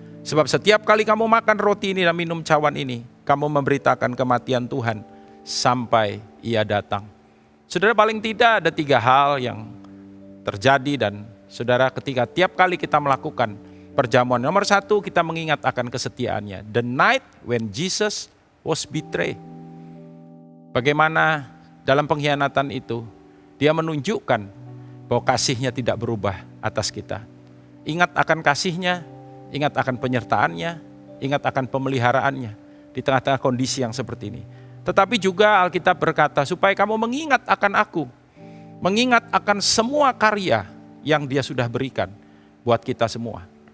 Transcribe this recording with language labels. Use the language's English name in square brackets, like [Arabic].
[Indonesian] Sebab setiap kali kamu makan roti ini dan minum cawan ini, kamu memberitakan kematian Tuhan sampai Ia datang. Saudara, paling tidak ada 3 hal yang terjadi dan saudara ketika tiap kali kita melakukan perjamuan. Nomor 1, kita mengingat akan kesetiaannya. [English] The night when Jesus was betrayed. [Indonesian] Bagaimana dalam pengkhianatan itu, Dia menunjukkan bahwa kasih-Nya tidak berubah atas kita. Ingat akan kasih-Nya, ingat akan penyertaannya, ingat akan pemeliharaannya di tengah-tengah kondisi yang seperti ini. Tetapi juga Alkitab berkata, supaya kamu mengingat akan aku, mengingat akan semua karya yang Dia sudah berikan buat kita semua.